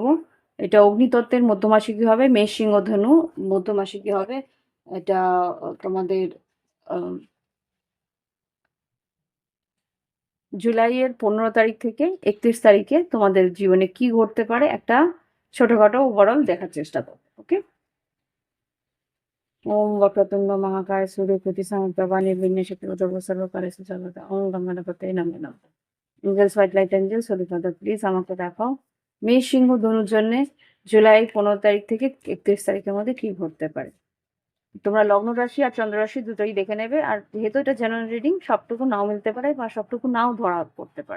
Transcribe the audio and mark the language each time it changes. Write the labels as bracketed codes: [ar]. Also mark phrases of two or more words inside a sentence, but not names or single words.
[bn] এটা অগ্নিতত্ত্বের মধ্যমাসিকী হবে, মেষ সিংহ ধনু মধ্যমাসিকী হবে। এটা তোমাদের আহ, জুলাইয়ের 15 তারিখ থেকে 31 তারিখে তোমাদের জীবনে কি ঘটতে পারে একটা ছোটখাটো ওভারঅল দেখার চেষ্টা করো। [sa] ওকে। ওম वक्रतुंड महाकाय सूर्यकोटि समप्रभा निर्विघ्नं चतुर्भुज सर्वकार्येषु सर्वदा ওম গং গণপতে নমঃ নমঃ। [en] angels white light angels holy father please [bn] আমাকে দেখাও মেষ সিংহ ধনুর জন্য জুলাই 15 তারিখ থেকে 31 তারিখের মধ্যে কি ঘটতে পারে। তোমরা লগ্ন রাশি আর চন্দ্র রাশি দুটোই দেখে নেবে, আর যেহেতু এটা [en] general reading [bn] সবটুকু নাও মিলতে পারে বা সবটুকু নাও ধরা পড়তে পারে।